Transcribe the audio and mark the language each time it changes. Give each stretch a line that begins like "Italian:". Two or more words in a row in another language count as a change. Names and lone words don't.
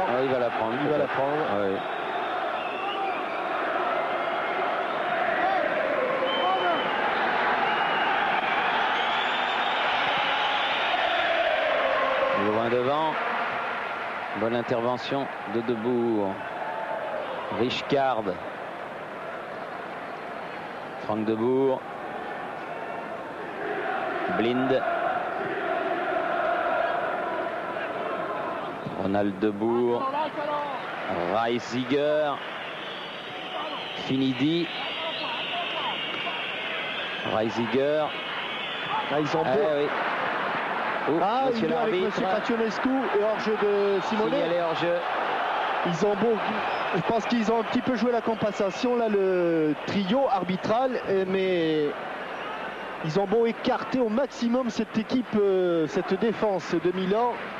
French: Ah, il va la prendre. Il va la prendre. Oui. Loin devant. Bonne intervention de Boer. Rijkaard. Frank de Boer. Blind. Ronald de Boer. Reisinger. Finidi. Reisinger. Ah, ils ont beau. Oui. Monsieur l'arbitre. Avec M. Krasionescu et hors-jeu de Simonet. Signalé hors-jeu. Ils ont beau. Je pense qu'ils ont un petit peu joué la compensation, là, le trio arbitral, mais ils ont beau écarter au maximum cette équipe, cette défense de Milan.